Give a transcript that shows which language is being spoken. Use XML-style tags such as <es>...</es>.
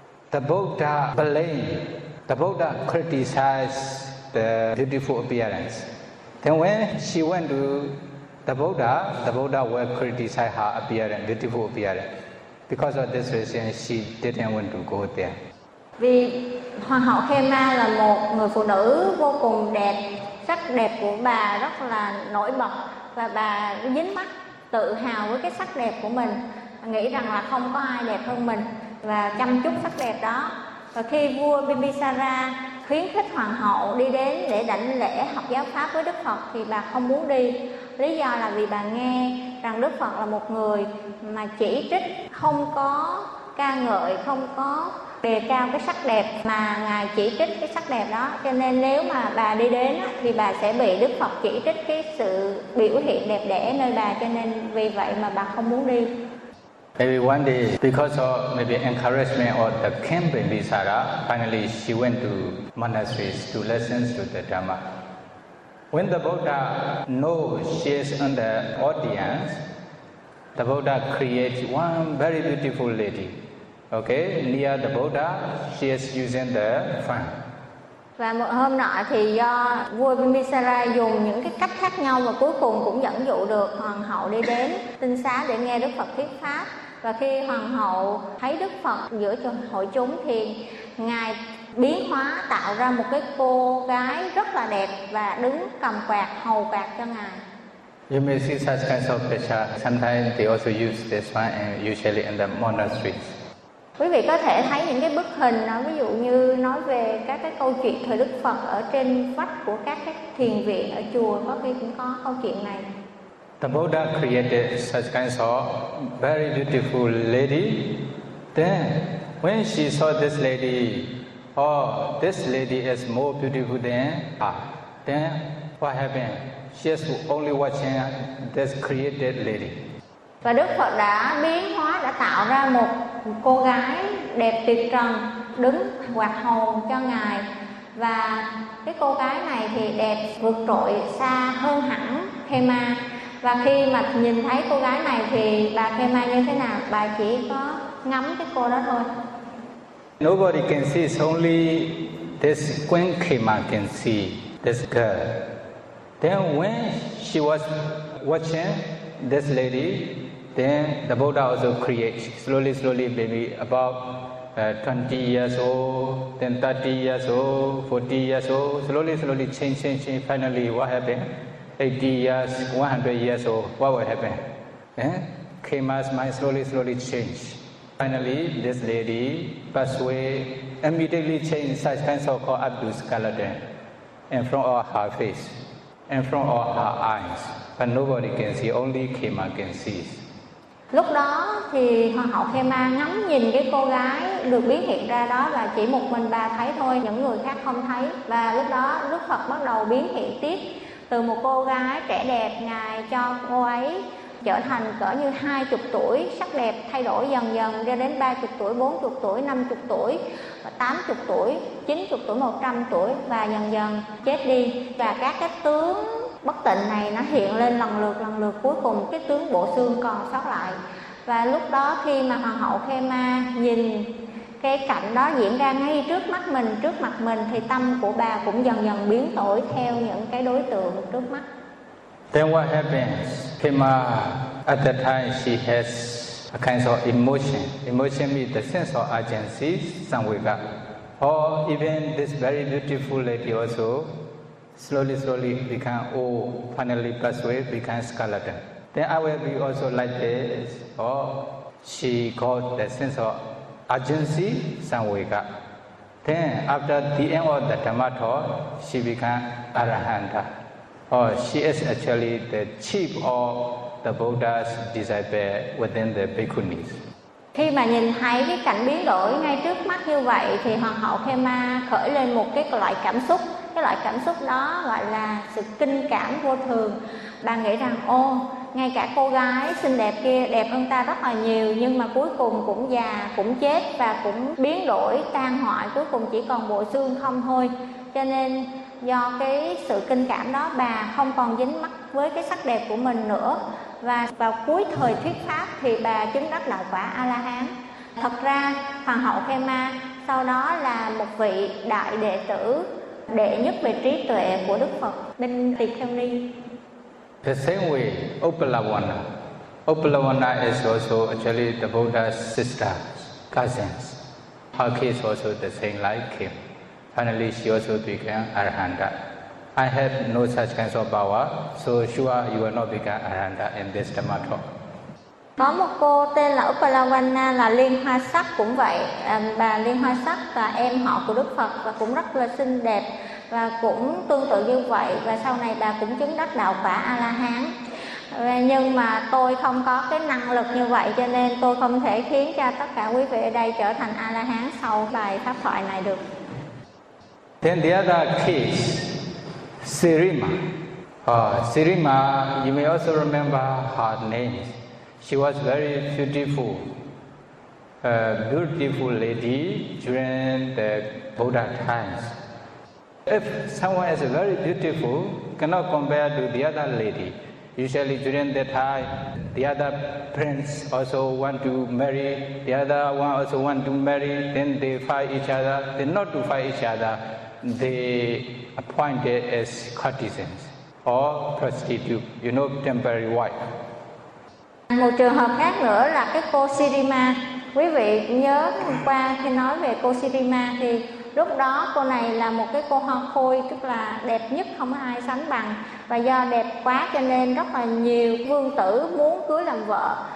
<en>The Buddha blamed, the Buddha criticized the beautiful appearance. Then when she went to the Buddha will criticize her appearance, beautiful appearance. Because of this reason, she didn't want to go there.</en> <vi>Vì Hoàng hậu Khema là một người phụ nữ vô cùng đẹp, sắc đẹp của bà rất là nổi bật, và bà dính mắt tự hào với cái sắc đẹp của mình, nghĩ rằng là không có ai đẹp hơn mình và chăm chút sắc đẹp đó. Và khi vua Bimbisara khuyến khích hoàng hậu đi đến để đảnh lễ học giáo pháp với Đức Phật thì bà không muốn đi. Lý do là vì bà nghe rằng Đức Phật là một người mà chỉ trích, không có ca ngợi, không có đề cao cái sắc đẹp, mà Ngài chỉ trích cái sắc đẹp đó. Cho nên nếu mà bà đi đến thì bà sẽ bị Đức Phật chỉ trích cái sự biểu hiện đẹp đẽ nơi bà, cho nên vì vậy mà bà không muốn đi.</vi> <en>Maybe one day, because of maybe encouragement or the camp Bimbisara, finally she went to monasteries to listen to the Dhamma. When the Buddha knows she is in the audience, the Buddha creates one very beautiful lady. Okay, near the Buddha, she is using the fan.</en> <vi>Và một hôm nọ thì do vua Bimbisara dùng những cái cách khác nhau và cuối cùng cũng dẫn dụ được hoàng hậu đi đến tinh xá để nghe Đức Phật thuyết pháp. Và khi hoàng hậu thấy Đức Phật giữa hội chúng thì Ngài biến hóa tạo ra một cái cô gái rất là đẹp và đứng cầm quạt hầu quạt cho Ngài.</vi> <en>You may see such kinds of picture. Sometimes they also use this one, and usually in the monasteries.</en> <vi>Quý vị có thể thấy những cái bức hình đó, ví dụ như nói về các cái câu chuyện thời Đức Phật ở trên vách của các cái thiền viện ở chùa, có khi cũng có câu chuyện này.</vi> <en>The Buddha created such kinds of very beautiful lady. Then, when she saw this lady, oh, this lady is more beautiful than her. Then, what happened? She is only watching this created lady.</en> <vi>Và Đức Phật đã biến hóa, đã tạo ra một cô gái đẹp tuyệt trần đứng quạt hồn cho Ngài. Và cái cô gái này thì đẹp vượt trội xa hơn hẳn Khe Ma. Và khi mà nhìn thấy cô gái này thì bà Khe Ma như thế nào? Bà chỉ có ngắm cái cô đó thôi.</vi> <en>Nobody can see, it's only this Queen Khe Ma can see this girl. Then when she was watching this lady, then the Buddha also created slowly, slowly, maybe about 20 years old, then 30 years old, 40 years old, slowly, slowly, change, change, change. Finally, what happened? 80 years, 100 years old, what would happen? Khema's mind slowly, slowly changed. Finally, this lady passed away, immediately changed such kinds of called up to skeleton in front of her face, in front of her eyes. But nobody can see, only Khema can see.</en> <vi>Lúc đó thì Hoàng hậu Khe Ma ngắm nhìn cái cô gái được biến hiện ra đó là chỉ một mình bà thấy thôi, những người khác không thấy. Và lúc đó Đức Phật bắt đầu biến hiện tiếp từ một cô gái trẻ đẹp, Ngài cho cô ấy trở thành cỡ như 20 tuổi, sắc đẹp thay đổi dần dần ra đến 30 tuổi, 40 tuổi, 50 tuổi, 80 tuổi, 90 tuổi, 100 tuổi và dần dần chết đi. Và các cái tướng bất tịnh này nó hiện lên lần lượt, cuối cùng cái tướng bộ xương còn sót lại. Và lúc đó khi mà Hoàng hậu Khe Ma nhìn cái cảnh đó diễn ra ngay trước mắt mình, trước mặt mình, thì tâm của bà cũng dần dần biến đổi theo những cái đối tượng trước mắt.</vi> <en>Then what happens? Khe Ma, at that time she has a kind of emotion. Emotion means the sense of urgency, samvega. Or even this very beautiful lady also, slowly, slowly become old, finally pass away, become skeleton. Then I will be also like this. Or she got the sense of urgency, samvega. Then after the end of the Dhamma talk, she become Arahanta. Or she is actually the chief of the Buddha's disciple within the bhikkhunis.</en> <vi>Khi mà nhìn thấy cái cảnh biến đổi ngay trước mắt như vậy thì Hoàng hậu Khe Ma khởi lên một cái loại cảm xúc. Cái loại cảm xúc đó gọi là sự kinh cảm vô thường. Bà nghĩ rằng ô, ngay cả cô gái xinh đẹp kia đẹp hơn ta rất là nhiều, nhưng mà cuối cùng cũng già, cũng chết và cũng biến đổi, tan hoại, cuối cùng chỉ còn bộ xương không thôi. Cho nên do cái sự kinh cảm đó, bà không còn dính mắc với cái sắc đẹp của mình nữa. Và vào cuối thời thuyết pháp thì bà chứng đắc đạo quả A-la-hán. Thật ra Hoàng hậu Khe Ma sau đó là một vị đại đệ tử, đệ nhất về trí tuệ của Đức Phật bên Tỳ Kheo Ni.</vi> <en>The same way, Upalavana. Upalavana is also actually the Buddha's sister, cousins. Her case also the same like him. Finally, she also became Arahanta. I have no such kinds of power, so sure you will not become Arahanta in this Dhamma talk.</en> <vi>Có một cô tên là Upalavana là Liên Hoa Sắc cũng vậy. Bà Liên Hoa Sắc là em họ của Đức Phật và cũng rất là xinh đẹp và cũng tương tự như vậy. Và sau này bà cũng chứng đắc đạo quả A-la-hán. Nhưng mà tôi không có cái năng lực như vậy, cho nên tôi không thể khiến cho tất cả quý vị ở đây trở thành A-la-hán sau bài pháp thoại này được.</vi> <en>Then the other case, Sirima. Sirima, you may also remember her name. She was very beautiful, a beautiful lady during the Buddha times. If someone is very beautiful, cannot compare to the other lady. Usually during that time, the other prince also want to marry, the other one also want to marry, then they fight each other. They not to fight each other, they appointed as courtesans or prostitute, you know, temporary wife.</en> <vi>Một trường hợp khác nữa là cái cô Sirima. Quý vị nhớ hôm qua khi nói về cô Sirima thì lúc đó cô này là một cái cô hoa khôi, tức là đẹp nhất không ai sánh bằng. Và do đẹp quá cho nên rất là nhiều vương tử muốn cưới làm vợ.</vi>